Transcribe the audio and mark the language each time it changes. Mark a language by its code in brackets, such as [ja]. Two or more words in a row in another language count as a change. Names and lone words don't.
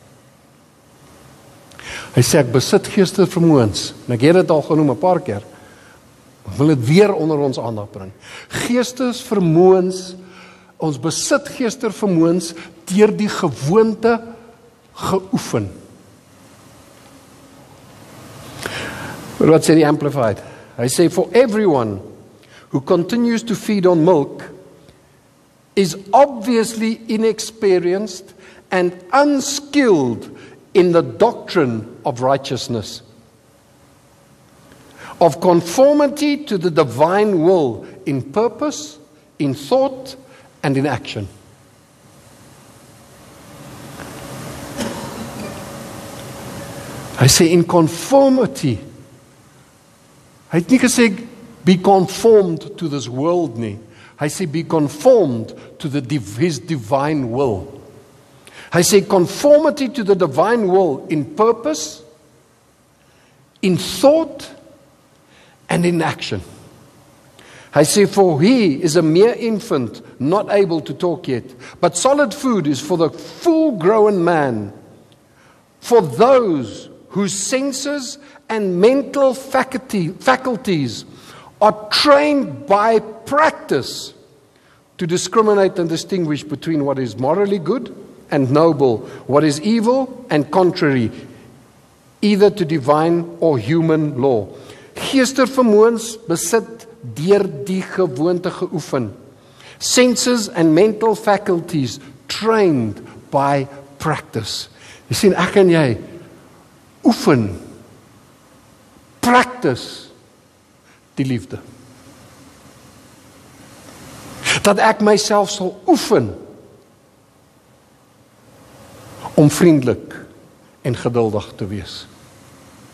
[af] Hy sê, ek besit geestesvermoëns, en ek het dit al genoem 'n paar keer, ek wil dit weer onder ons aandag bring. Geestesvermoëns, ons besit geestesvermoëns deur die gewoonte geoefen. Wat sê die Amplified? Hy sê, [en] for everyone who continues to feed on milk is obviously inexperienced and unskilled in the doctrine of righteousness, of conformity to the divine will in purpose, in thought, and in action. [af] Hy sê [en] in conformity. [af] Hy het nie gesê [en] be conformed to this world [af] nie. Hy sê [en] be conformed to his divine will. [af] Hy sê [en] conformity to the divine will in purpose, in thought, and in action. [af] Hy sê, [en] for he is a mere infant, not able to talk yet, but solid food is for the full-grown man, for those whose senses and mental faculties are trained by practice to discriminate and distinguish between what is morally good and noble, what is evil and contrary, either to divine or human law. [af] Geestesvermoëns besit deur die gewoonte geoefen. [en] Senses and mental faculties trained by practice. [af] Jy sien, ek en jy oefen, practice die liefde. Dat ek myself sal oefen om vriendelik en geduldig te wees.